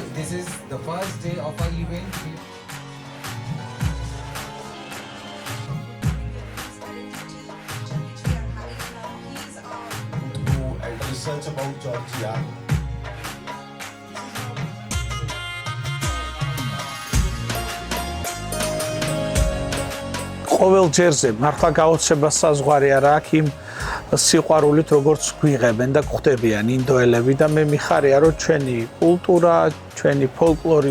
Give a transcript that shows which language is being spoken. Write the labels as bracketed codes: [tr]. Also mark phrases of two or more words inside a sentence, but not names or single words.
[en] is the first day of our event. Research about Georgia. [ka] ყოველ ჯერზე მართლა გაოცება საზღვარი არა აქ იმ სიყვარულით როგორც გვიღებენ და გვხვდებიან ინდოელები და მე მიხარია რომ ჩვენი კულტურა, ჩვენი ფოლკლორი